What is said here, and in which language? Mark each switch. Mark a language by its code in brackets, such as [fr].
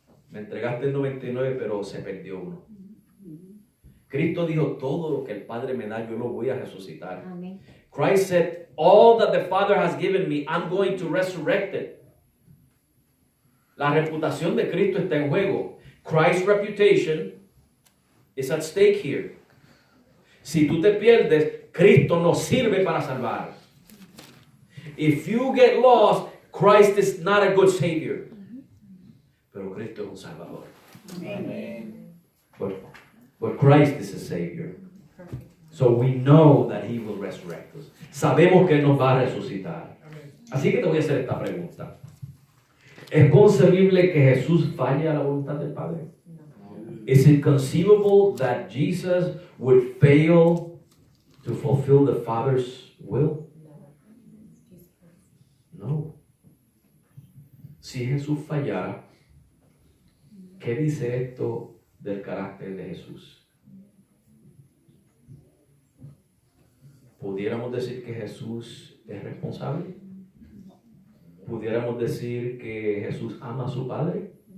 [es] Me entregaste el 99, pero se perdió uno. Cristo dijo, todo lo que el Padre me da, yo lo voy a resucitar. Amén. [en] Christ said, all that the Father has given me, I'm going to resurrect it. [es] La reputación de Cristo está en juego. [en] Christ's reputation is at stake here. [es] Si tú te pierdes, Cristo no sirve para salvar. [en] If you get lost, Christ is not a good Savior. [es] Pero Cristo es un Salvador. [en] Amen. But Christ is a Savior. So we know that He will resurrect us. [es] Sabemos que Él nos va a resucitar. Así que te voy a hacer esta pregunta. ¿Es concebible que Jesús falle a la voluntad del Padre? Is it conceivable that Jesus would fail to fulfill the Father's will? No. Si Jesús fallara, ¿qué dice esto del carácter de Jesús? ¿Pudiéramos decir que Jesús es responsable? ¿Pudiéramos decir que Jesús ama a su Padre?